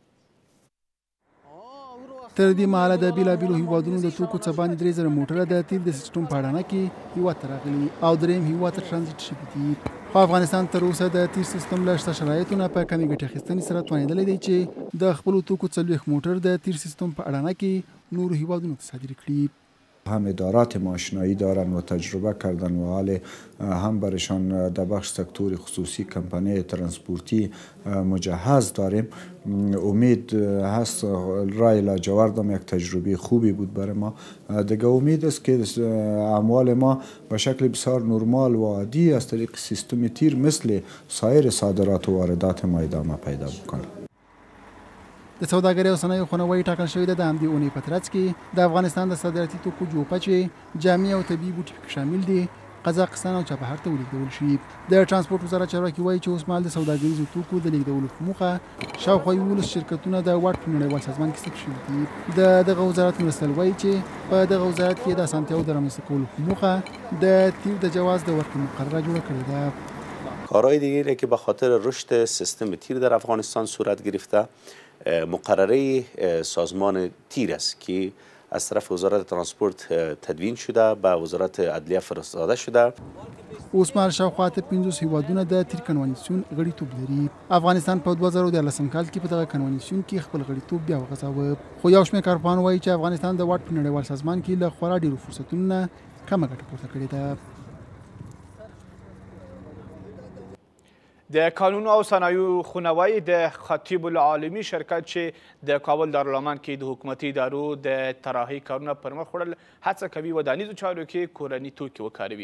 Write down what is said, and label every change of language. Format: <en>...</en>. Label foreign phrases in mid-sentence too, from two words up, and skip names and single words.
<ps>تر دې مهاله د بیلابیلو هیوادونو د توکو څه باندې 3000 موټره د تیل د سیسټم په اډانه کې هیواد ته راغلي او درېیم هیواد ته ترانزیت شوي دي. خو افغانستان تر اوسه د تیل سیسټم له شته شرایطو نه په کمې ګټې اخیستنې سره توانېدلی دی چې د خپلو توکو 40 موټر د تیل سیسټم په اډانه کې نورو هیوادونو ته صادر کړي.</ps> <fa>هم ادارات ماشینایی دارن و تجربه کردن و حال هم برشان در بخش سکتور خصوصی کمپانی ترانسپورتی مجهز داریم. امید هست رای لاجوردم یک تجربه خوبی بود برای ما. دیگه امید است که اموال ما به شکل بسیار نرمال و عادی از طریق سیستم تیر مثل سایر صادرات و واردات ما ادامه پیدا بکنه.</fa> <ps>د سوداګرۍ او صنایعو خونوایي ټاکل شوې ده د همدې اونۍ په ترڅ کې د افغانستان د صادراتي توکو جوپه چې جامې او طبیعي بوټي پکې شامل دي قزاقستان او چابهار ته ولیږدول شي. د ترانسپورت وزارت چارواکي وایي چې اوس مهال د سوداګریزو توکو د لیږدولو په موخه شاوخوا 11 شرکتونه د واټ په نړیوال سازمان کې ثبت شوي دي. د دغه وزارت مرستیال وایي چې په دغه وزارت کې د اسانتیاوو د رامنځته کولو په موخه د تیر د جواز د ورکړې مقرره جوړه کړې ده.</ps> <fa>کارهای دیگری که به خاطر رشد سیستم تیر در افغانستان صورت گرفته مقرره سازمان تیر است که از طرف وزارت ترانسپورت تدوین شده به وزارت عدلیه فرستاده شده.</fa> <ps>اوس مهال شاوخوا 50 هیوادونه د تیر کنوانسیون غړیتوب لري. افغانستان په 2013 کال کې په دغه کنوانسیون کې خپل غړیتوب بیا وغځاوه، خو یو شمېر کارپوهان وایي چې افغانستان د واټ په نړیوال سازمان کې له خورا ډېرو فرصتونو نه کمه ګټه پورته کړې ده. د قانون او صنایعو خونوایي د خطیب العالمي شرکت چې د کابل دارالعمان کې د حکومتي ادارو د طراحي کارونه پر مخ وړل هڅه کوي ودانیزو چارو کې کورني توکي وکاروي.</ps>